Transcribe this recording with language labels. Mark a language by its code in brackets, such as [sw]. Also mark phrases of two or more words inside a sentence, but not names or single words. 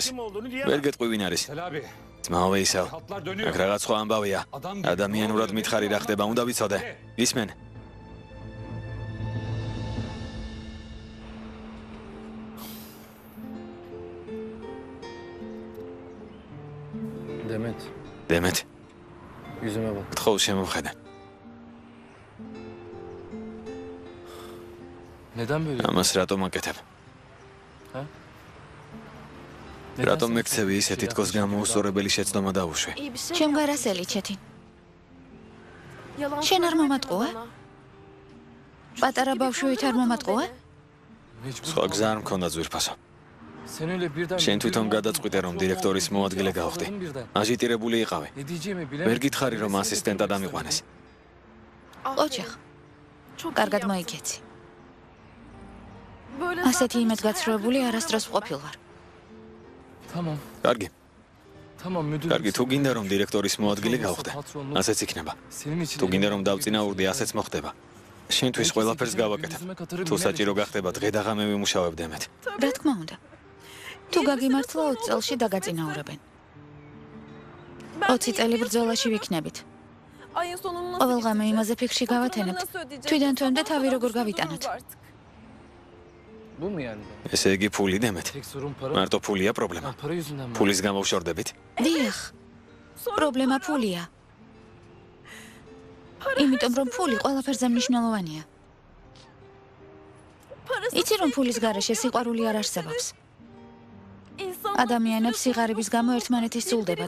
[ka] ვერ გეტყვი ვინ არის. ძმაოვე ისევ. აქ რაღაც სხვა ამბავია. ადამიანურად მითხარი რა ხდება, უნდა ვიცოდე. ისმენ. დემეთ. [tr] Yüzüme bak. [ka] გთხოვ შემოვხედე. [tr] Neden böyle? [ka] ამას რატომ აკეთებ? რატომ მეკცევი ისეთი თქოს გამოუსწორებელი შეცდომა დაუშვი? ჩემ გარასელი ჩეთინ. შენ არ მომატყუა? პატარა ბავშვით არ მომატყუა? სხვა გზა არ მქონდა ძვირფასო. [tr] Sen öyle birden... [ka] შენ თვითონ გადაწყვიტე რომ დირექტორის მოადგილე გავხდი. აჟიტირებული იყავი. [tr] Ne diyeceğimi [ka] ვერ [tr] bilemedim. [ka] გითხარი რომ ასისტენტად ამიყვანეს. ოჩახ. კარგად მოიგეცი. ასეთი იმედგაცრუებული არასდროს ვყოფილ ვარ. [tr] Tamam. [ka] კარგი. [tr] Tamam müdür. [ka] კარგი, თუ გინდა რომ დირექტორის მოადგილე გავხდე, ასეც იქნება. [tr] Senin için... [ka] თუ გინდა რომ დავწინაურდი, ასეც მოხდება. შენთვის ყველაფერს გავაკეთებ. თუ საჭირო გახდება, დღე და ღამე ვიმუშავებ დემეთ. რა თქმა უნდა. თუ გაგიმართლა 20 წელში დაგაწინაურებენ. 20 წელი ბრძოლაში ვიქნებით. ყოველ ღამე იმაზე ფიქრში გავათენებთ. თვიდან თვემდე თავი როგორ გავიტანოთ. [tr] Bu mu yani? [ka] ესე იგი ფული დემეთ. [tr] Tek sorun para. [ka] მარტო ფულია პრობლემა. [tr] Para yüzünden mi? [ka] ფულის გამო ვშორდებით. დიახ. პრობლემა ფულია. იმიტომ რომ ფული ყველაფერზე მნიშვნელოვანია. იცი რომ ფულის გარეშე სიყვარული არ არსებობს. ადამიანებს სიღარიბის გამო ერთმანეთის სულდებათ.